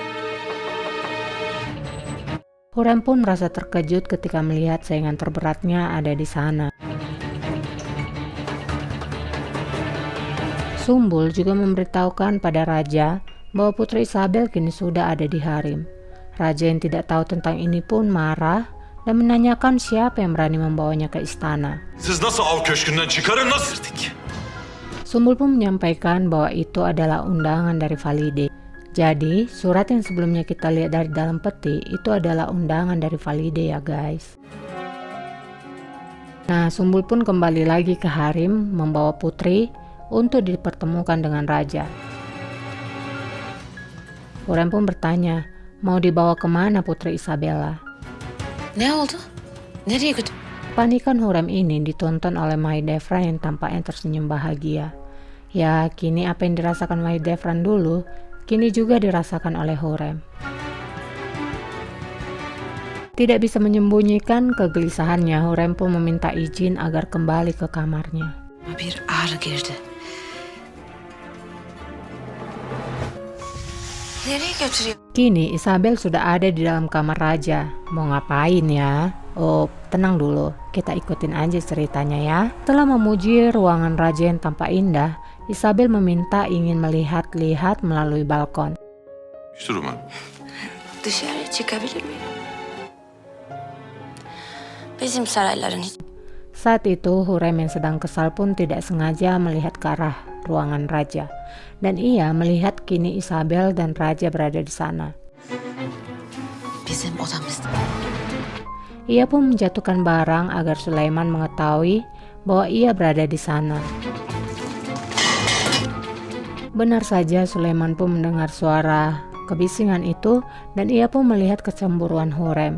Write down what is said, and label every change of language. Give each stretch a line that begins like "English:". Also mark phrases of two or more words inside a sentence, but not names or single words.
Indonesian: Hurrem pun merasa terkejut ketika melihat saingan terberatnya ada di sana. Sumbul juga memberitahukan pada raja bahwa Putri Isabel kini sudah ada di harem. Raja yang tidak tahu tentang ini pun marah dan menanyakan siapa yang berani membawanya ke istana.
Turkish: siz nasıl av köşkünden çıkarın nasıl?
Indonesian: Sumbul pun menyampaikan bahwa itu adalah undangan dari Valide. Jadi, surat yang sebelumnya kita lihat dari dalam peti itu adalah undangan dari Valide ya guys. Nah, Sumbul pun kembali lagi ke harem membawa Putri untuk dipertemukan dengan raja. Hurrem pun bertanya, mau dibawa kemana Putri Isabella?
Turkish: Ne oldu? Nereye götür?
Indonesian: Panikan Hurrem ini ditonton oleh Mahidevran yang tampaknya tersenyum bahagia. Ya, kini apa yang dirasakan Mahidevran dulu, kini juga dirasakan oleh Hurrem. Tidak bisa menyembunyikan kegelisahannya, Hurrem pun meminta izin agar kembali ke kamarnya.
Turkish: Bir ağrı girdi. Nereye götürüyor?
Indonesian: Kini Isabel sudah ada di dalam kamar raja. Mau ngapain ya? Oh, tenang dulu. Kita ikutin aja ceritanya ya. Setelah memuji ruangan raja yang tampak indah, Isabel meminta ingin melihat-lihat melalui balkon.
Turkish: Durma. Dışarı çıkabilir miyim? Bizim sarayların hiç...
Indonesian: Saat itu Hurrem yang sedang kesal pun tidak sengaja melihat ke arah ruangan raja. Dan ia melihat kini Isabel dan raja berada di sana.
Turkish: Bizim odamızda.
Indonesian: Ia pun menjatuhkan barang agar Sulaiman mengetahui bahwa ia berada di sana. Benar saja Sulaiman pun mendengar suara kebisingan itu dan ia pun melihat kecemburuan Hurrem.